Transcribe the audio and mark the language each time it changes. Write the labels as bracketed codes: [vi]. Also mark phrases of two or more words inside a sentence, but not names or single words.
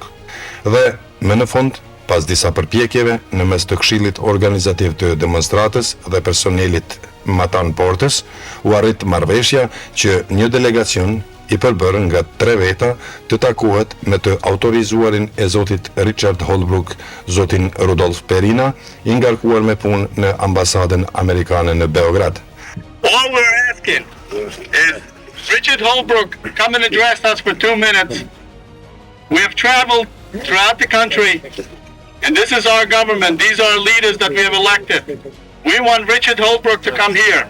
[sq] Dhe më në fund, pas disa përpjekjeve në mes të këshillit organizativ të demonstratës dhe personelit matan portës, u arrit marrëveshja që një delegacion i përbërën nga 3 veta të takohet me të autorizuarin e zotit Richard Holbrooke, zotin Rudolf Perina, i ngarkuar me punë në ambasadën amerikane në Beograd. [en] All we're asking is Richard Holbrooke come and address us for 2 minutes. We have traveled throughout the country and this is our government. These are leaders that we have elected. We want Richard Holbrooke to come here.